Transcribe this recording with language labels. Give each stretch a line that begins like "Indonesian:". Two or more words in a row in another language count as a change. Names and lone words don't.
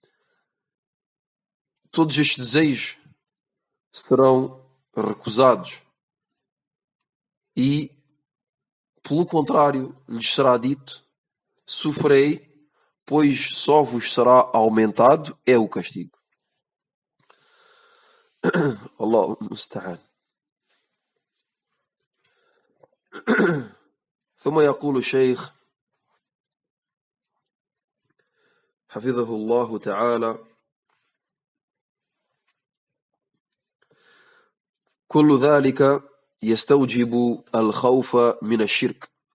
Portuguese: desejos serão recusados e, pelo contrário, lhes será dito: sofrei, pois só vos será aumentado é o castigo.
Arabic: الله المستعان. ثم يقول الشيخ حفظه الله تعالى: كل ذلك يستوجب الخوف من الشرك